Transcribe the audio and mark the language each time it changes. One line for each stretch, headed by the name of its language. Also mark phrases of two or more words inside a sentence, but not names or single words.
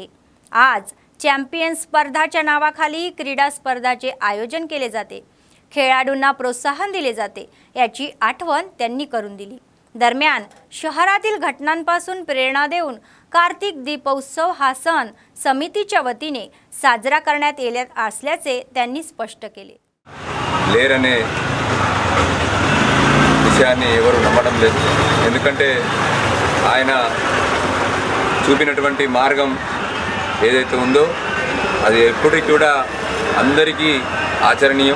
Marathi: आज चॅम्पियन स्पर्धाच्या नावाखाली क्रीडा स्पर्धाचे आयोजन केले जाते, खेळाडूंना प्रोत्साहन दिले जाते याची आठवण त्यांनी करून दिली। दरम्यान शहरातील घटनांपासून प्रेरणा देऊन कार्तिक दीपोत्सव हा सण समितीच्या वतीने साजरा करण्यात येत असल्याचे त्यांनी स्पष्ट केले।
Telugu: లేరనే విషయాన్ని ఎవరు నమ్మడం లేదు। ఎందుకంటే ఆయన చూపినటువంటి మార్గం ఏదైతే ఉందో అది ఎప్పటికీ కూడా అందరికీ ఆచరణీయం।